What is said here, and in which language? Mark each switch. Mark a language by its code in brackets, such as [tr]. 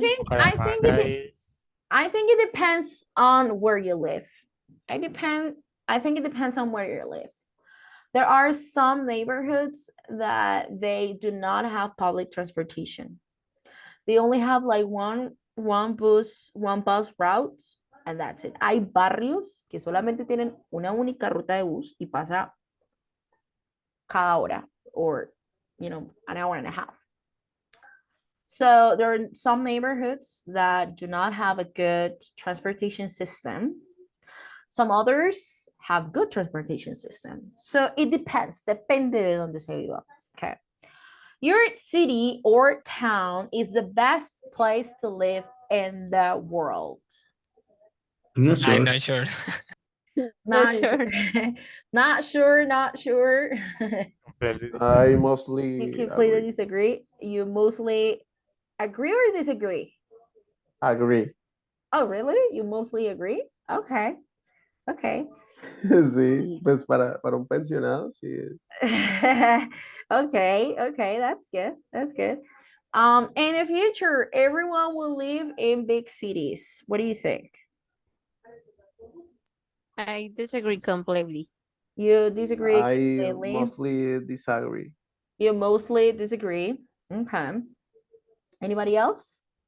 [en] think I think it I think it depends on where you live. I think it depends on where you live. There are some neighborhoods that they do not have public transportation. They only have like one bus routes, and that's it. [es] Hay barrios que solamente tienen una única ruta de bus y pasa cada hora, [en] or an hour and a half. So there are some neighborhoods that do not have a good transportation system. Some others have good transportation system. So it depends. [es] Depende de donde se viva. [en] Okay. Your city or town is the best place to live in the world. I'm not sure. I'm not sure. Not sure. Not sure. Not sure. Completely I disagree. You mostly completely agree. disagree. You mostly agree or disagree? Agree. Oh, really? You mostly agree? Okay. Okay. [es] Sí, pues para un pensionado, sí es. [en] Okay, okay, that's good. That's good. In the future, everyone will live in big cities. What do you think? I disagree completely. You disagree I completely? mostly disagree. You mostly disagree. Okay. Anybody else?